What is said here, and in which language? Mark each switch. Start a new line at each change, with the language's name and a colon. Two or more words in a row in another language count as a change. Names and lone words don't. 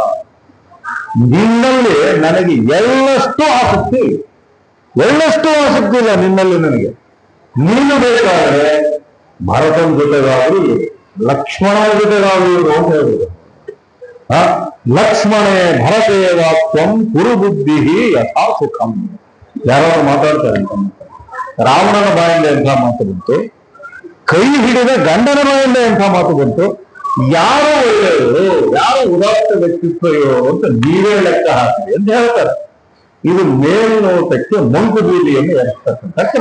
Kannada: ನಿನ್ನಲ್ಲಿ ನನಗೆ ಎಳ್ಳಷ್ಟು ಆಸಕ್ತಿ ಇಲ್ಲ ನಿನ್ನಲ್ಲಿ ನನಗೆ. ನೀನು ಬೇಕಾದ್ರೆ ಭರತನ ಜೊತೆಗಾದ್ರು ಲಕ್ಷ್ಮಣನ ಜೊತೆಗಾದ್ರು ಅಂತ ಹೇಳಿದ್ರು.
Sanskrit: ಲಕ್ಷ್ಮಣೇ ಭರತೇವ ತ್ವಂ ಕುರು ಬುದ್ಧಿ ಯಥಾ ಸುಖಂ.
Kannada: ಯಾರಾದ್ರೂ ಮಾತಾಡ್ತಾರೆ ಅಂತ. ರಾವಣನ ಬಾಯಿಂದ ಎಂಥ ಮಾತು ಬಂತು, ಕೈ ಹಿಡಿದ ಗಂಡನ ಬಾಯಿಂದ ಎಂಥ ಮಾತು ಬಂತು. ಯಾರು ಒಳ್ಳೆಯವರು, ಯಾರು ಉದಾತ್ತ ವ್ಯಕ್ತಿತ್ವಯೋ ಅಂತ ನೀವೇ ಲೆಕ್ಕ ಹಾಕಿ ಅಂತ ಹೇಳ್ತಾರೆ. ಇದು ಮೇಲ್ನೋಟಕ್ಕೆ ಮಂಕು ಬೀದಿಯನ್ನು ಎರಿಸ್ತಕ್ಕಂಥ ಕ್ರಮ.